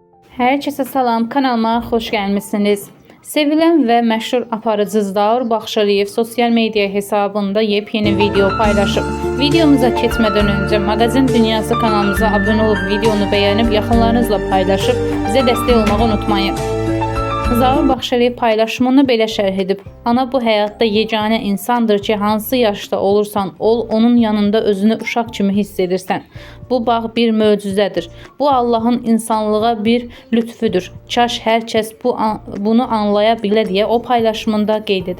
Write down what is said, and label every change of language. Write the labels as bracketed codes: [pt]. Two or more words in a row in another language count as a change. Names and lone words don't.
[tr] Herkese salam, kanalıma hoş gelmişsiniz. Sevilen ve meşhur aparıcı Zaur Baxşaliyev sosyal medya hesabında yepyeni video paylaşıp, videomuza geçmeden önce Magazin Dünyası kanalımıza abone olup videonu beğenip yakınlarınızla paylaşıp bize destek olmayı unutmayın. [az] Zaur Baxşaliyev paylaşımını belə şərh edib. Ana bu həyatda yeganə insandır ki, hansı yaşda olursan ol, onun yanında özünü uşaq kimi hiss edirsən. Bu bağ bir möcüzədir. Bu Allahın insanlığa bir lütfüdür. Kaş hər kəs bunu anlaya bilə deyə o paylaşımında qeyd edib.